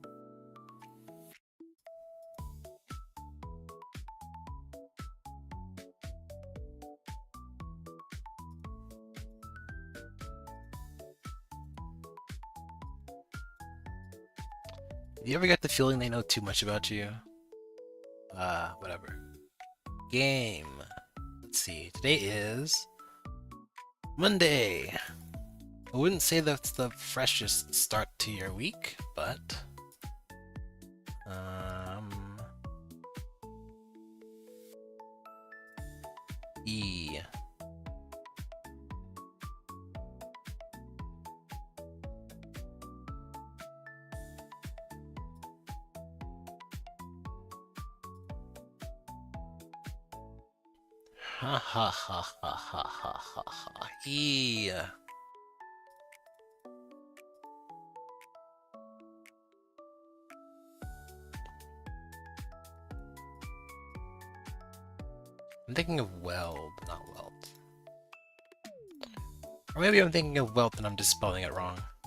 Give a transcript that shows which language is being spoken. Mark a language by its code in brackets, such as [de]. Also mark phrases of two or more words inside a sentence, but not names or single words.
[en] Do you ever get the feeling they know too much about you? Whatever. Game. Let's see. Today is Monday. I wouldn't say that's the freshest start to your week, but E. Ha ha ha ha ha ha ha ha. E. I'm thinking of weld, not welt. Or maybe I'm thinking of welt and I'm just spelling it wrong.